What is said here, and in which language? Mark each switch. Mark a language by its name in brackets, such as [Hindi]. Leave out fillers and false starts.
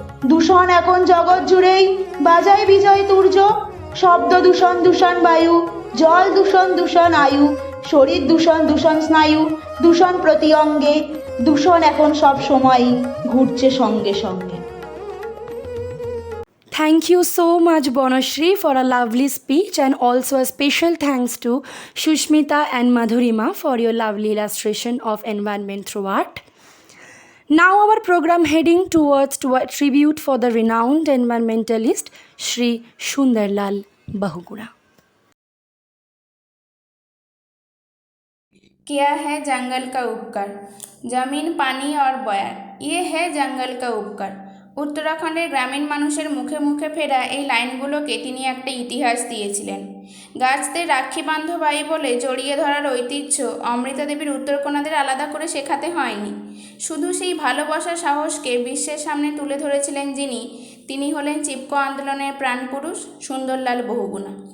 [Bangla] দূষণ এখন জগৎ জুড়েই, বাজায় বিজয় তুর্য। শব্দ দূষণ, দূষণ বায়ু, জল দূষণ, দূষণ আয়ু, শরীর দূষণ, দূষণ স্নায়ু, দূষণ প্রতি অঙ্গে। দূষণ এখন সব সময়ই ঘুরছে সঙ্গে সঙ্গে। [English] Thank you so much, Bonashri, for a lovely speech, and also a special thanks to Shushmita and Madhurima for your lovely illustration of environment through art. Now our program heading towards to a tribute for the renowned environmentalist Shri Sundarlal Bahuguna. [Hindi] क्या है जंगल का उपकार, जमीन पानी और बयार, ये है जंगल का उपकार। [Bangla] উত্তরাখণ্ডের গ্রামীণ মানুষের মুখে মুখে ফেরা এই লাইনগুলোকে তিনি একটা ইতিহাস দিয়েছিলেন। গাছদের রাক্ষী বান্ধবাই বলে জড়িয়ে ধরার ঐতিহ্য অমৃতা দেবীর উত্তরকন্যাদের আলাদা করে শেখাতে হয়নি। শুধু সেই ভালোবাসার সাহসকে বিশ্বের সামনে তুলে ধরেছিলেন তিনি হলেন চিপকো আন্দোলনের প্রাণপুরুষ সুন্দরলাল বহুগুণা।